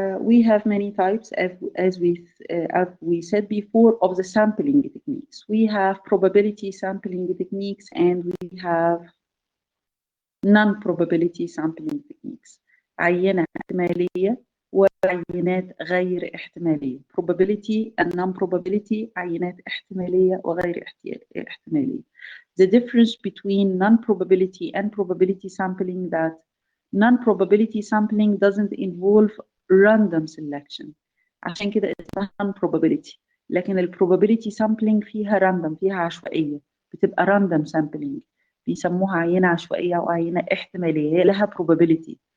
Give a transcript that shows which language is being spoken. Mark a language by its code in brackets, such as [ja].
[en] We have many types, as we said before, of the sampling techniques. We have probability sampling techniques and we have non-probability sampling techniques. [ar] عينة احتمالية وعينات غير احتمالية. [en] Probability and non-probability [ar] عينات احتمالية وغير احتمالية. [en] The difference between non-probability and probability sampling that non-probability sampling doesn't involve random selection. [ar] عشان كده اسمها non-probability. لكن probability sampling فيها random، فيها عشوائية، بتبقى random sampling. بيسموها عينة عشوائية أو عينة احتمالية، هي لها probability.